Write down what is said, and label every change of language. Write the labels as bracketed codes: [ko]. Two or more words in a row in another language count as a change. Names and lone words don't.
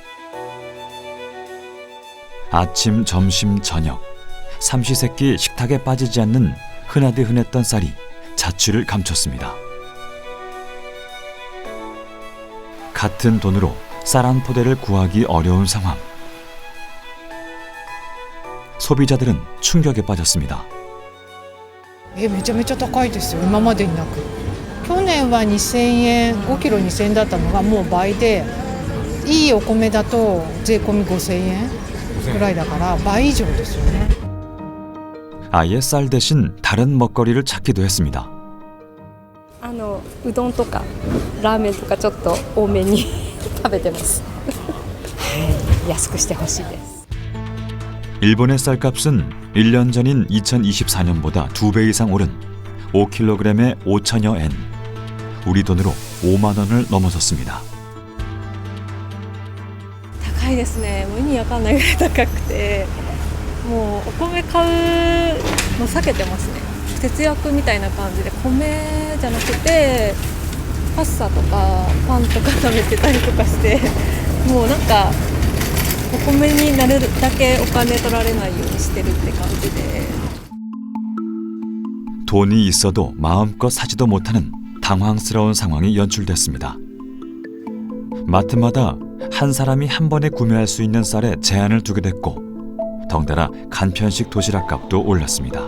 [ko] 아침, 점심, 저녁 삼시세끼 식탁에 빠지지 않는 흔하디 흔했던 쌀이 자취를 감췄습니다. 같은 돈으로 쌀 한 포대를 구하기 어려운 상황. 소비자들은 충격에 빠졌습니다. [ja] めちゃめちゃ高いですよ、今までになく。去年は2000円、5キロ2000円だったのがもう倍で、いいお米だと税込み5000円ぐらいだから倍以上ですよね。 [ko] 아예 쌀 대신 다른 먹거리를 찾기도 했습니다. [ja] うどんとかラーメンとかちょっと多めに食べてます。安くしてほしいです。 [ko] 일본의 쌀값은 1년 전인 2024년보다 2배 이상 오른 5kg에 5천여 엔, 우리 돈으로 5만 원을 넘어섰습니다. [ja] 高いですね。もう意味わかんないぐらい高くて、もうお米買うの避けてますね。節約みたいな感じで米じゃなくてパスタとかパンとか食べてたりとかして、もうなんかお米になるだけお金取られないようにしてるって感じで。 [ko] 돈이 있어도 마음껏 사지도 못하는 당황스러운 상황이 연출됐습니다. 마트마다 한 사람이 한 번에 구매할 수 있는 쌀에 제한을 두게 됐고, 덩달아 간편식 도시락 값도 올랐습니다.